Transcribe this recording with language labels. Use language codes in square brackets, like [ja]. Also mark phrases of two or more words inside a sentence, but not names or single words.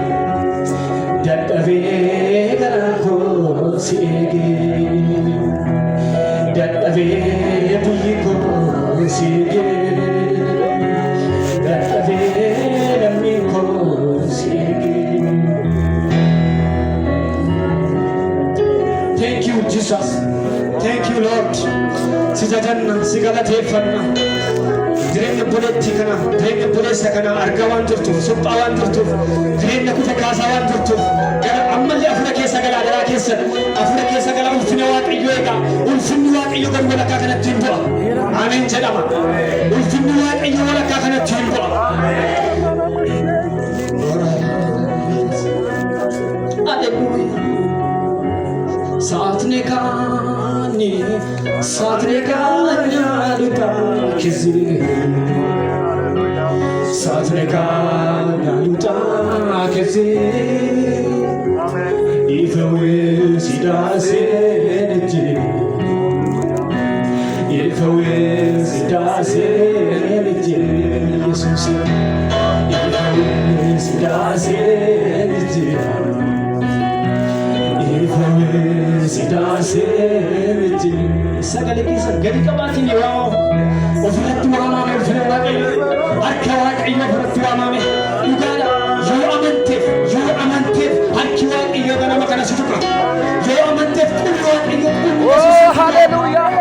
[om] Dadhabee garaan koo si eege. Dadhabee biyyi koo si eege. Dadhabee lammiin koo si eege. [en] Thank you, Jesus. Thank you, Lord. [om] Si jajanna, si galateeffanna. Jireenya buleetti kana, jireenya buleessa kana argaa waan jirtuuf, suphaa waan jirtuuf, jireenya kuta kaasaa waan jirtuuf, gara ammallee afura keessa galaa garaa keessa, afura keessa galaa ulfina Waaqayyoo eegaa, ulfinni Waaqayyoo kan walakkaa kanatti hin bu'a. Ameen jedhama. Ulfinni Waaqayyoo walakkaa kanatti hin bu'a. Hallelujah. Saatne kaanya luta kizi. Saatne kaanya luta kizi. Ifewe sidase neji. Ifewe sidase neji. Yesus. Ifewe sidase neji. Sidase neji. Sagale kisa gadi kabaatiin yoo ofirratti waamame ulfina Waaqayyoo harka Waaqayyoo ofirratti waamame dhugaadha. Yoo amanteef harki Waaqayyoo ganama kana si tuqa. Yoo amanteef qulli Waaqayyoo qulli. Haleluuyaa.